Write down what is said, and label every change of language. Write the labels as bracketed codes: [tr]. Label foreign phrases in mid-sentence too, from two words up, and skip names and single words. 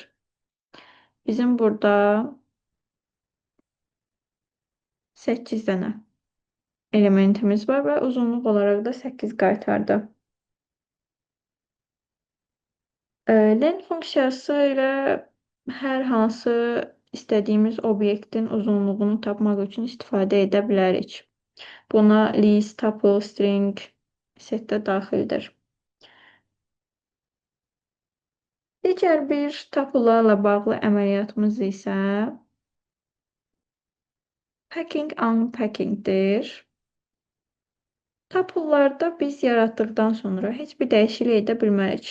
[az] Bizim burada 8 dənə elementimiz var və uzunluq olaraq da 8 qaytardı. Len funksiyası ilə hər hansı istədiyimiz obyektin uzunluğunu tapmaq üçün istifadə edə bilərik. Buna list, tuple, string, set də daxildir. Digər bir tuple'larla bağlı əməliyyatımız isə [en] packing unpacking'dir. [az] Tuple'larda biz yaratdıqdan sonra heç bir dəyişiklik edə bilmərik.